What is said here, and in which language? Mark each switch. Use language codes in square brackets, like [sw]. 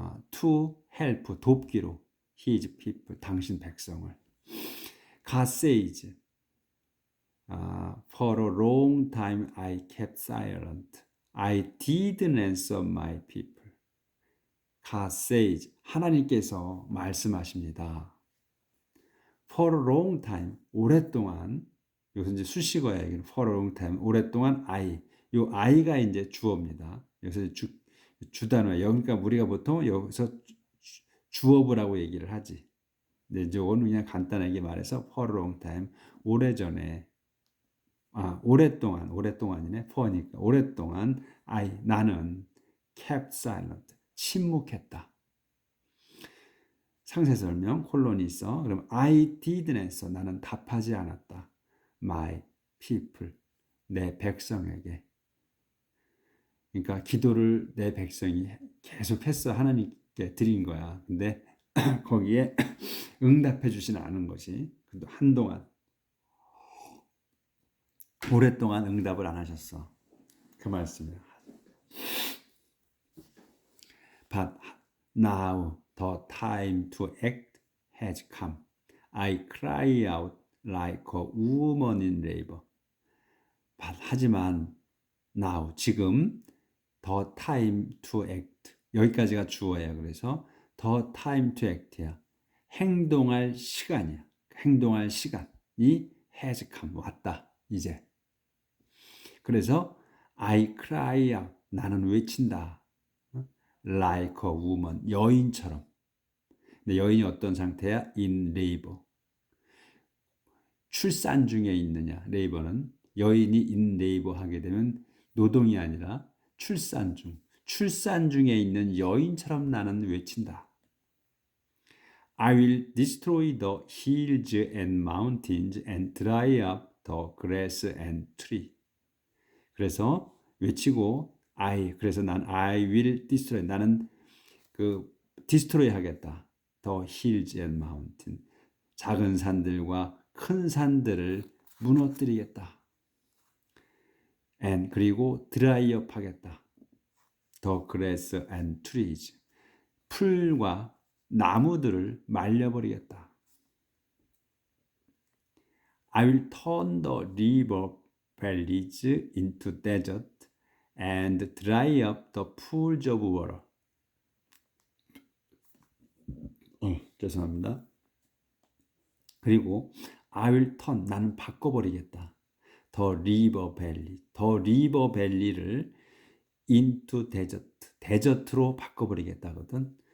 [en] to help [ko] 돕기로 [en] his people [ko] 당신 백성을. [en] God says for a long time I kept silent. I didn't answer my people. God says [ko] 하나님께서 말씀하십니다. [en] For a long time, [ko] 오랫동안, 여기서 이제 수식어야, for a long time, 오랫동안 요 I가 이제 주어입니다. 여기서 주단어야. 그러니까 우리가 보통 여기서 주어부라고 얘기를 하지. 근데 이거는 그냥 간단하게 말해서 [en] for a long time, [ko] 오래전에, 오랫동안이네, for니까. 오랫동안 나는 [en] kept silent, [ko] 침묵했다. 상세 설명 콜론이 있어. [en] 그럼 I didn't answer. [ko] 나는 답하지 않았다. [en] My people. [ko] 내 백성에게. 그러니까 기도를 내 백성이 계속했어. 하나님께 드린 거야. 근데 거기에 응답해 주지는 않은 것이 한동안 오랫동안 응답을 안 하셨어. 그 말씀이야. [en] But now the time to act has come. I cry out like a woman in labor. [ko] 하지만 now 지금 [en] the time to act [ko] 여기까지가 주어야. 그래서 the time to act야. 행동할 시간이야. 행동할 시간이 has come 왔다. 이제. 그래서 [en] I cry out [ko] 나는 외친다. [en] like a woman [ko] 여인처럼. 근데 여인이 어떤 상태야? [en] in labor. [ko] 출산 중에 있느냐. labor는 여인이 in labor 하게 되면 노동이 아니라 출산 중에 있는 여인처럼 나는 외친다. [en] I will destroy the hills and mountains and dry up the grass and tree. [ko] 그래서 외치고 그래서 난 [en] I will destroy, [ko] 나는 destroy 하겠다. [en] The hills and mountain, [ko] 작은 산들과 큰 산들을 무너뜨리겠다. And 그리고 [en] dry up [ko] 하겠다. [en] The grass and trees, [ko] 풀과 나무들을 말려버리겠다. [en] I will turn the river valleys into desert and dry up the pools of water. [ko] 죄송합니다. 그리고 [en] I will turn, [ko] 나는 바꿔버리겠다. [en] The river valley [ko] 를 [en] into desert, [ko] 데저트로 바꿔버리겠다거든.